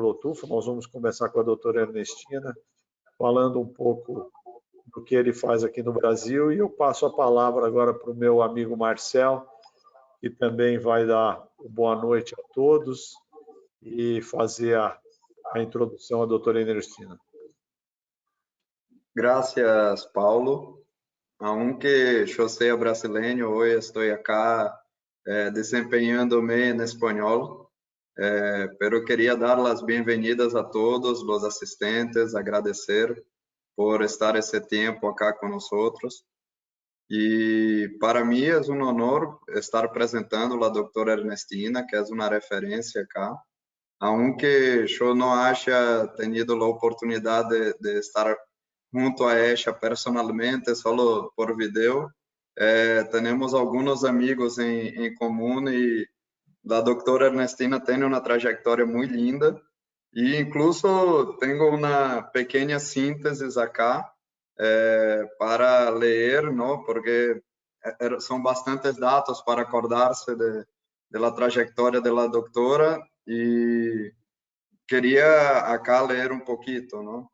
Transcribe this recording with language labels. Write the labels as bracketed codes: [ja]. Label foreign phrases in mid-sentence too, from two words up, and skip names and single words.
[pt] Lotufo, nós vamos começar com a doutora Ernestina, falando um pouco do que ele faz aqui no Brasil, e eu passo a palavra agora para o meu amigo Marcel, que também vai dar boa noite a todos e fazer a introdução à doutora Ernestina. [es] Gracias, Paulo. Aunque yo sea brasileño, hoy estoy acá desempeñándome en español, pero quería dar las bienvenidas a todos los asistentes, agradecer por estar [pt] esse tempo [es] acá con nosotros. [pt] E para mim é um honor estar apresentando a doutora Ernestina, que é uma referência acá. [es] Aunque [pt] eu não [es] haya tenido a oportunidade de estar junto a ella personalmente, solo por video, [pt] temos alguns amigos em comum e a doutora Ernestina tem uma trajetória muito linda e incluso tenho uma pequena síntese acá para ler, não? Porque são bastantes dados para acordar-se de la trajetória da doutora e queria acá ler um pouquinho, não?